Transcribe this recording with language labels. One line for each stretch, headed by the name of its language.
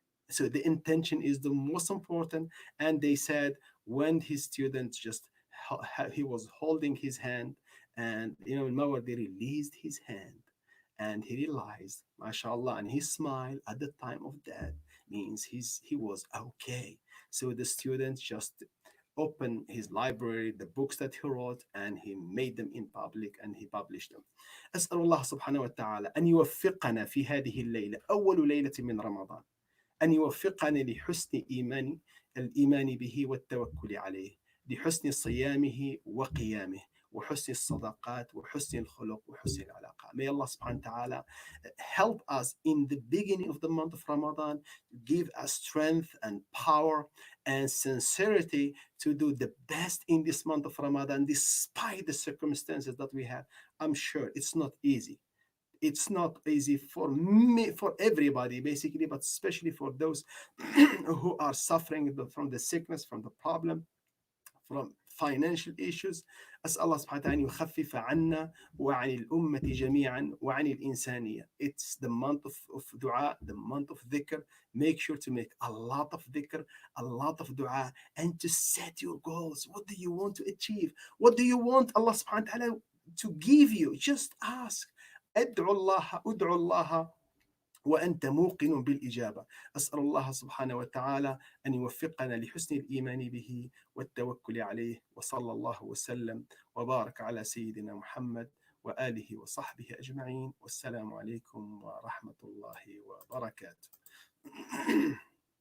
English: So the intention is the most important. And they said when his student just, he was holding his hand, and Mawardi released his hand, and he realized, mashallah, and he smiled at the time of death, means he was okay. So the student just opened his library, the books that he wrote, and he made them in public and he published them.
Arabic: أسأل الله سبحانه وتعالى أن يوفقنا في هذه الليلة، أول ليلة من رمضان، أن يوفقنا لحسن الإيمان به والتوكل عليه، لحسن صيامه وقيامه، وحسن الصداقات وحسن الخلق وحسن العلاقة.
English: May Allah subhanahu wa ta'ala help us in the beginning of the month of Ramadan, give us strength and power and sincerity to do the best in this month of Ramadan, despite the circumstances that we have. I'm sure it's not easy. It's not easy for me, for everybody, basically, but especially for those who are suffering from the sickness, from the problem, from financial issues.
Arabic: أسأل الله سبحانه وتعالى أن يخفف عنا وعن الأمة جميعا وعن الإنسانية.
English: It's the month of dua, the month of dhikr. Make sure to make a lot of dhikr, a lot of dua, and to set your goals. What do you want to achieve? What do you want Allah subhanahu wa ta'ala to give you? Just ask.
Arabic: ادعوا الله وأنت موقن بالإجابة. أسأل الله سبحانه وتعالى أن يوفقنا لحسن الإيمان به والتوكل عليه، وصلى الله وسلم وبارك على سيدنا محمد وآله وصحبه أجمعين، والسلام عليكم ورحمة الله وبركاته.